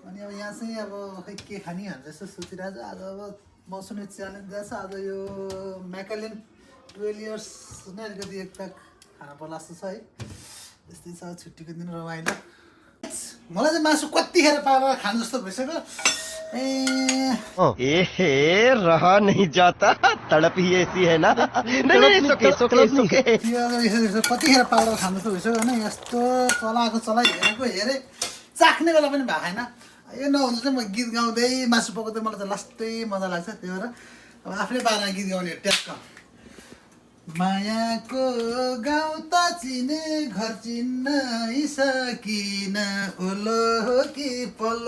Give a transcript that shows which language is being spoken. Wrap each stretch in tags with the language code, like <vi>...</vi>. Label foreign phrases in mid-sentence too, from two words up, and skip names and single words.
<ne>अनि अब यहाँ चाहिँ अब खै के खाने भनेर जस्तो सोचिरहेको छु। आज अब मौसमी च्यालेन्ज दिएको छ। आज यो म्याकालेन 12 इयर्स नै अलिकति एक प्याक खान पर्ला जस्तो छ है। त्यस्तै छ छुट्टीको दिन रमाइलो। मलाई चाहिँ मासु कतिखेर पारेर खानु जस्तो भइसक्यो।</ne> <hi>ए रहा नहीं जाता तड़प ही ऐसी है ना नहीं</hi> <ne>कतिखेर पारेर खानु जस्तो भइसक्यो होइन। यस्तो चलाएको चलाइ हेरेँ चाख्ने बेला पनि भएको छैन। यो नहुँदा चाहिँ म गीत गाउँदै मासु पकाउँदै मलाई चाहिँ लास्टै मजा लाग्छ। त्यही भएर अब आफ्नै पारामा गीत गाउने ट्याक्क। मायाको गाउँ त चिने घर चिन्न सकिन ओलो कि पल्लो।</ne>